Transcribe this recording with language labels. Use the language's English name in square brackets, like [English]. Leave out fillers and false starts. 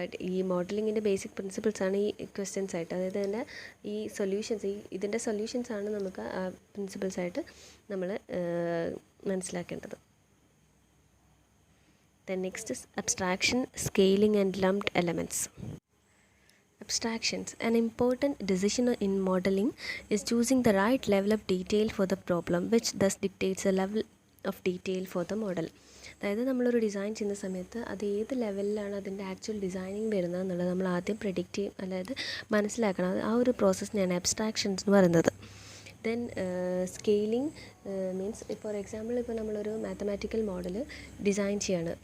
[Malayalam] ഈ മോഡലിങ്ങിൻ്റെ ബേസിക് പ്രിൻസിപ്പിൾസാണ് ഈ ക്വസ്റ്റ്യൻസ് ആയിട്ട്, അതായത് തന്നെ ഈ സൊല്യൂഷൻസ്, ഇതിൻ്റെ സൊല്യൂഷൻസാണ് നമുക്ക് ആ പ്രിൻസിപ്പിൾസായിട്ട് നമ്മൾ മനസ്സിലാക്കേണ്ടത്. [English] Then next is abstraction, scaling and lumped elements. Abstractions. An important decision in modeling is choosing the right level of detail for the problem, which thus dictates the level of detail for the model. [Malayalam] അതായത് നമ്മളൊരു design ചെയ്യുന്ന സമയത്ത് അത് ഏത് ലെവലിലാണ് അതിൻ്റെ actual designing വരുന്നത് എന്നുള്ളത് നമ്മൾ ആദ്യം പ്രെഡിക്റ്റ് ചെയ്യും, അതായത് മനസ്സിലാക്കണം. ആ ഒരു പ്രോസസ്സിനെയാണ് അബ്സ്ട്രാക്ഷൻസ് എന്ന് പറയുന്നത്. [English] then scaling means, for example [Malayalam] ഇപ്പോൾ നമ്മളൊരു മാത്തമാറ്റിക്കൽ മോഡൽ ഡിസൈൻ ചെയ്യാണ്.